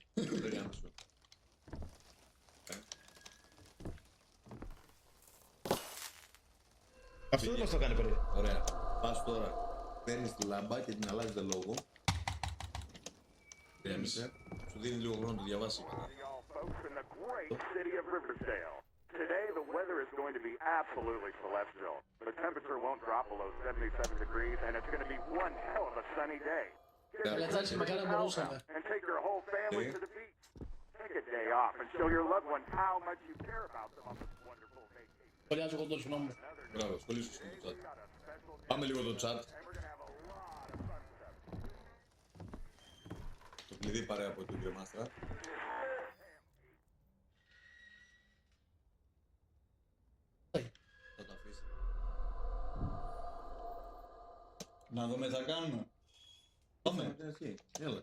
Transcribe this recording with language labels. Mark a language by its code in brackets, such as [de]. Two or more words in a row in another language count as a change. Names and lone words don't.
[el] Δεν είναι άμεσο. Αυτό δεν μας το κάνει πριν. Ωραία. Πας τώρα. Παίρνεις τη λάμπα και την αλλάζεις το λόγο. Ηρέμησε. Σου δίνει λίγο χρόνο να το διαβάσει. [en] y'all folks in the great city of Riverdale. Today the weather is going to be absolutely celestial. The temperature won't drop below 77 degrees and it's going to be one hell of a sunny day. Get Yeah. your [el] Καλατσάκι, μακάρι να μπορούσαμε. [en] and take your whole family Yeah. to the beach. Take a day off and show your loved ones how much you care about them on this wonderful vacation. [el] Σχολιάζω εγώ το συγγνώμη μου. Μπράβο, σχολήσου στο chat. [en] Got a special [el] Πάμε λίγο το chat. [en] and we're going to have a lot of fun stuff. [el] Το κλειδί παρέα από τον κύριο Μάστρα. Θα το αφήσει. Να δούμε τι θα κάνουμε. Πάμε. Έλα.